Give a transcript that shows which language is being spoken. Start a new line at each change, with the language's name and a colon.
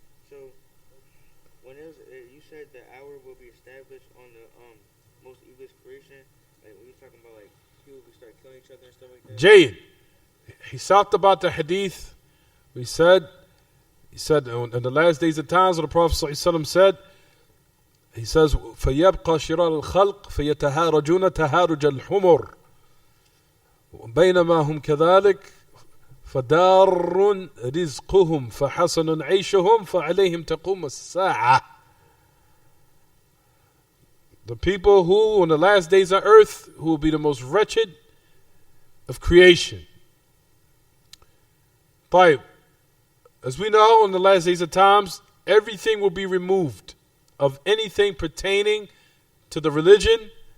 English: So, when you said the hour will be established on the most evilest creation, like when you're talking about like people who start killing each other and stuff like that. Jade. He talked about the hadith. He said in the last days of times, what the Prophet ﷺ said, he says,
Arabic: فَيَبْقَى شِرَارُ الْخَلْقِ فَيَتَهَارَجُونَ تَهَارُجَ الْحُمُرِ بينما هم كذلك فدار رزقهم فحسن عيشهم فعليهم تقوم الساعة.
English: The people who on the last days of earth who will be the most wretched of creation. طيب, as we know, in the last days of times, everything will be removed of anything pertaining to the religion